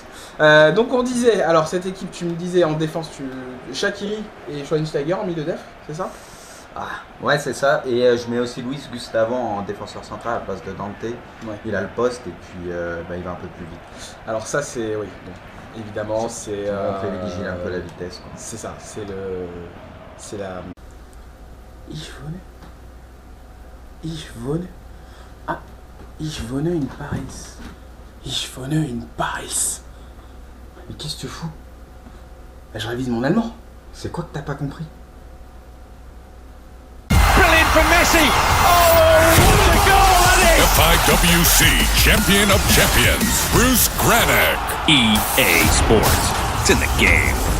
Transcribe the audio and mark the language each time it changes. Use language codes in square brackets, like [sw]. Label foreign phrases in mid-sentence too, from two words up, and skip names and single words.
[fr] Donc on disait, alors cette équipe tu me disais en défense, Shaqiri et Schweinsteiger en milieu de def, c'est ça? Ouais, c'est ça. Et je mets aussi Luis Gustavo en défenseur central à la place de Dante. Ouais. Il a le poste et puis il va un peu plus vite. Alors ça c'est, oui, bon, évidemment c'est... On fait vigiler un peu la vitesse, quoi. C'est ça, c'est la... [de] Ich wohne in Paris. Ich wohne in Paris. [fr] Mais qu'est-ce que tu fous? Je révise mon allemand. C'est quoi que t'as pas compris? [en] Brilliant from Messi. Oh, what a goal that is! FIWC Champion of Champions, Bruce Granick. EA Sports. It's in the game.